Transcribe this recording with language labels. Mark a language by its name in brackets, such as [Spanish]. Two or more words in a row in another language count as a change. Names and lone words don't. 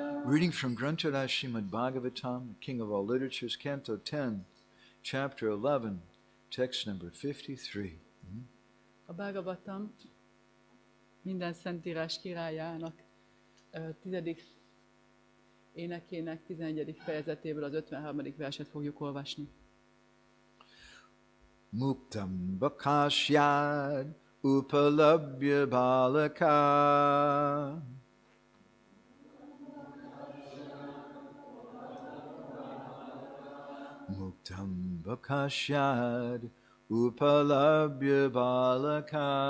[English] Reading from Csalás Srimad Bhagavatam, the King of all literatures, Canto 10, Chapter 11, text number 53. [Hungarian] A Bhagavatam minden szentírás királyának 10. énekének 11. fejezetéből az 53. verset fogjuk olvasni. [Sanskrit] मुक्तं बकास्याद् उपलभ्य बालका मुक्तं बकास्याद् उपलभ्य बालका